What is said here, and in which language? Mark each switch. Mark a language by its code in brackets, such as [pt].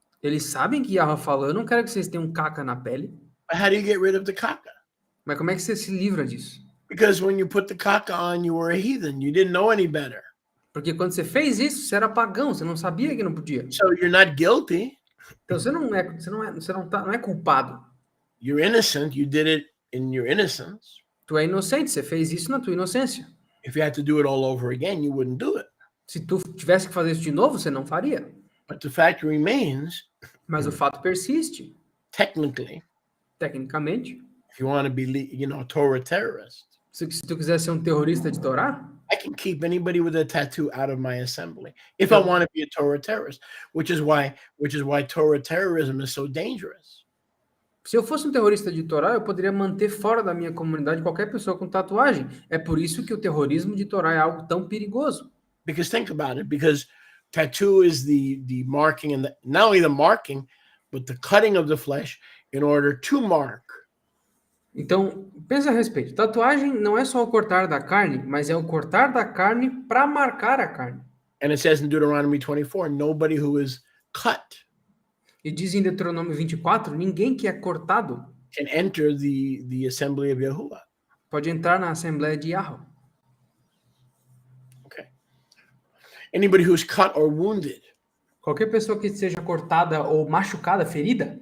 [pt] Eles sabem que Yahweh falou, eu não quero que vocês tenham caca na pele. [en] But how do you get rid of the kaka? [pt] Mas como é que você se livra disso? [en] Because when you put the kaka on, you were a heathen. You didn't know any better. [pt] Porque quando você fez isso, você era pagão, você não sabia que não podia. [en] So you're not guilty. [pt] Então você não é culpado. [en] You're innocent. You did it in your innocence. [pt] Tu é inocente, você fez isso na tua inocência. [en] If you had to do it all over again, you wouldn't do it. [pt] Se tu tivesse que fazer isso de novo, você não faria. [en] But the fact remains, [pt] mas o fato persiste. Tecnicamente, [en] if you want to be, Torah terrorist, [pt] se tu quiser ser um terrorista de Torá, [en] I can keep anybody with a tattoo out of my assembly if I want to be a Torah terrorist, which is why Torah terrorism is so dangerous. [pt] Se eu fosse um terrorista de Torá, eu poderia manter fora da minha comunidade qualquer pessoa com tatuagem. É por isso que o terrorismo de Torá é algo tão perigoso. [en] Because think about it, because tattoo is the marking and not only the marking, but the cutting of the flesh in order to mark. [pt] Então, pensa a respeito. Tatuagem não é só o cortar da carne, mas é o cortar da carne para marcar a carne. [en] And it says in Deuteronomy 24, nobody who is cut. [pt] E diz em Deuteronômio 24, ninguém que é cortado. [en] can enter the assembly of Yahuwah. [pt] pode entrar na Assembleia de Yahweh. [en] Okay. Anybody who's cut or wounded, [pt] Qualquer pessoa que seja cortada ou machucada, ferida,